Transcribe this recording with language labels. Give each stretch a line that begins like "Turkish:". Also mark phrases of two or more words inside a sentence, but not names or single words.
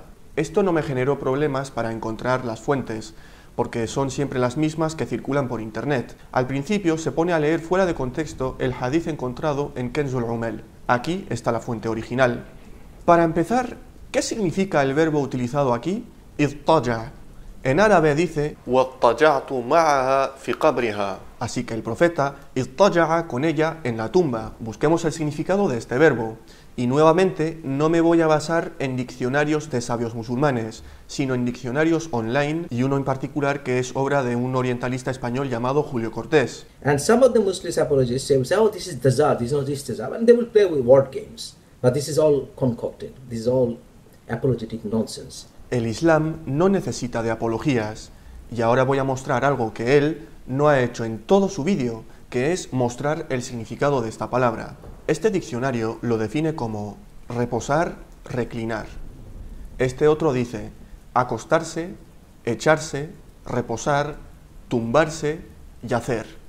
Spanish: Esto no me generó problemas para encontrar las fuentes, porque son siempre las mismas que circulan por internet. Al principio se pone a leer fuera de contexto el hadith encontrado en Kenzul Umel. Aquí está la fuente original. Para empezar, ¿qué significa el verbo utilizado aquí? Idtaja. En árabe dice
Arabic: وَاضْطَجَعْتُ مَعَهَا فِي قَبْرِهَا.
Spanish: Así que el profeta idtaja'a con ella en la tumba. Busquemos el significado de este verbo. Y nuevamente no me voy a basar en diccionarios de sabios musulmanes, sino en diccionarios online, y uno en particular que es obra de un orientalista español llamado Julio Cortés.
English: And some of the Muslim apologists say, "Oh, this is tazar, this is not this tazar," and they will play with word games. But this is all concocted. This is all apologetic nonsense.
Spanish: El Islam no necesita de apologías, y ahora voy a mostrar algo que él no ha hecho en todo su vídeo, que es mostrar el significado de esta palabra. Este diccionario lo define como reposar, reclinar. Este otro dice acostarse, echarse, reposar, tumbarse, yacer.